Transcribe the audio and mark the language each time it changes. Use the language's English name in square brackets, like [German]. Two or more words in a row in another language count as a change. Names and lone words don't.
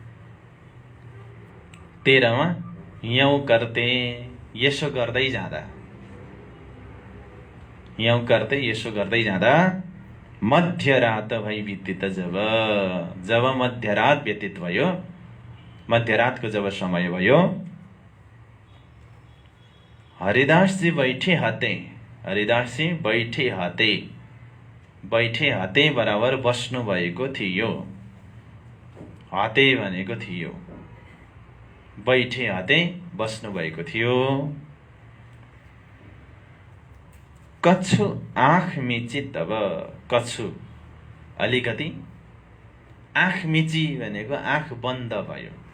[Nepali] 13 मा, [Braj] यौं करते, [Nepali] यसो गर्दै जाँदा, [Braj] यौं करते [Nepali] यसो गर्दै जाँदा, [Braj] मध्यरात भई व्यतीत [Nepali] जब मध्यरात व्यतीत भयो, मध्यरातको जब समय भयो, [Braj] हरिदासजी बैठे हते, हरिदासजी बैठे हते, बैठे हते [Nepali] बराबर बस्नु भएको थियो। हते भनेको थियो, [Braj] बैठे हते [Nepali] बस्नु भएको थियो। [Braj] कछु आँख मिची तब, [Nepali] कछु अलिकति, आँख मिची भनेको आँख बन्द भयो।